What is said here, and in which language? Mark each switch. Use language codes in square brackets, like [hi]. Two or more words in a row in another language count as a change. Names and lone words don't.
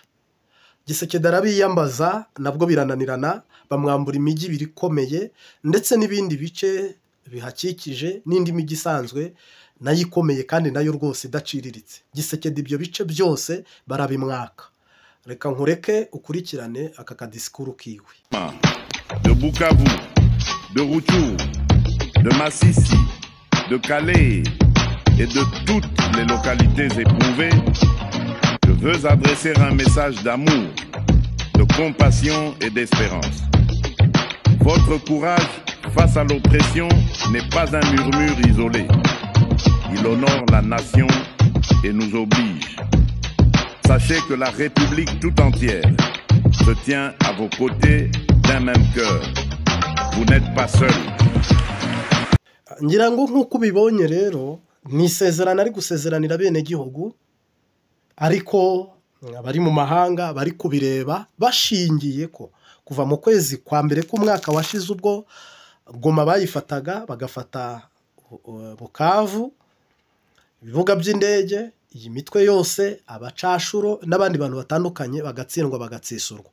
[rw] Gisekedi arabiyambaza, nabwo birananirana, bamwambura imijyi ibiri ikomeye ndetse n'ibindi bice bihakikije n'indi mijyi isanzwe nayo ikomeye kandi nayo rwose idaciriritse. Gisekedi ibyo bice byose barabimwaka. Reka nkureke ukurikirane aka kadisikuru kiwe. [fr] De Bukavu, de Rutshuru, de Masisi, de Calais et de toutes les localités éprouvées, je veux adresser un message d'amour, de compassion et d'espérance. Votre courage face à l'oppression n'est pas un murmure isolé. Il honore la nation et nous oblige. Sachez que la République tout entière se tient à vos côtés d'un même cœur. Vous n'êtes pas seul. [rw] Ngira ngo nk'uko ubibonye rero ni isezerano ari gusezeranira bene gihugu, ariko abari mu mahanga bari kubireba bashingiye ko kuva mu kwezi kwa mbere k'umwaka washize ubwo Goma bayifataga bagafata Bukavu, ibibuga by'indege, iyi mitwe yose, abacashuro n'abandi bantu batandukanye bagatsindwa bagatsisurwa.